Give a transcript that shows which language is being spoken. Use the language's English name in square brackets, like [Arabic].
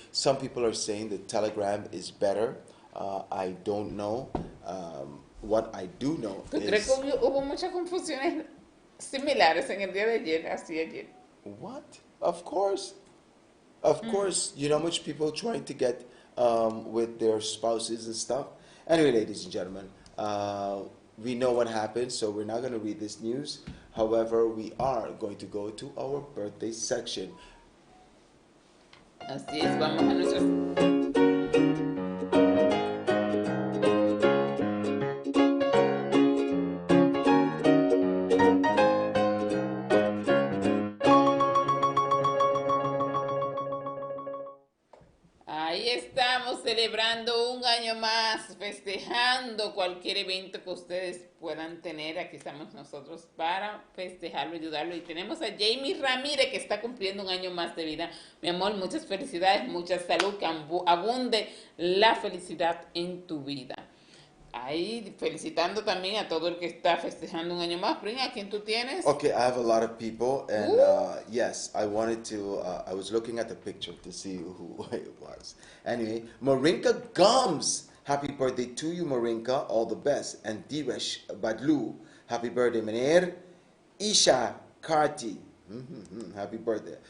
[English] Some people are saying the Telegram is better. I don't know. What I do know [Spanish] ¿Tú crees [English] is... [Spanish] que hubo muchas confusiones similares en el día de ayer, así ayer? [English] What? Of course. Of course. You know how much people trying to get with their spouses and stuff? Anyway, ladies and gentlemen, we know what happened, so we're not going to read this news. However, we are going to go to our birthday section. [Spanish] Así es, vamos a nuestros... Ahí estamos celebrando un año más, festejando cualquier evento que ustedes puedan tener. Aquí estamos nosotros para festejarlo, ayudarlo. Y tenemos a Jamie Ramírez, que está cumpliendo un año más de vida. Mi amor, muchas felicidades, mucha salud, que abunde la felicidad en tu vida. Ahí felicitando también a todo el que está festejando un año más. Brin, ¿a quién tú tienes? [English] Okay, I have a lot of people, and yes, I wanted to, I was looking at the picture to see who it was. Anyway, Marinka Gums, happy birthday to you, Marinka, all the best. And Diresh Badlu, happy birthday, Meneer. Isha Karti, happy birthday.